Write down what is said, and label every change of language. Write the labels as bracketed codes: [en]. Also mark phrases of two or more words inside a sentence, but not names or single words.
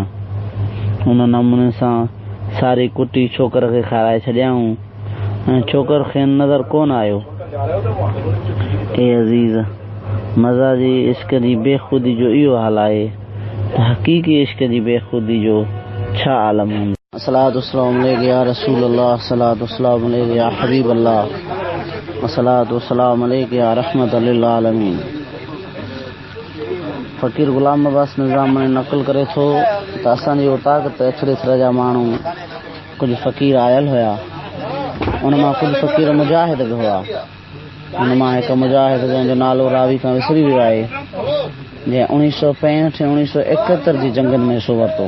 [sd] उन नमूने सां सारी कुटी छोकिरे खे खाराए छॾियाऊं ऐं छोकिरो खे नज़र कोन आयो। ए अज़ीज़, मज़ा जी इश्क जी बेख़ुदी जो इहो हाल आहे त हक़ीक़ी इश्क जी बेख़ुदी जो छा आलम हूंदो। [ar] الصلاة والسلام عليك يا رسول الله، الصلاة والسلام عليك يا حبيب الله، الصلاة والسلام عليك يا رحمة للعالمين. [sd] फ़कीर ग़ुलाम अब्बास निज़ाम में नक़ल करे थो त असांजी उताक ते अछड़े सिर जा माण्हू कुझु फ़कीर आयल हुया। उन मां कुझु फ़कीर मुजाहिद बि हुआ। उन मां हिकु मुजाहिद जंहिंजो नालो रावी खां विसरी वियो आहे, जंहिं 1965 ऐं 1971 जी जंगनि में हिसो वरितो।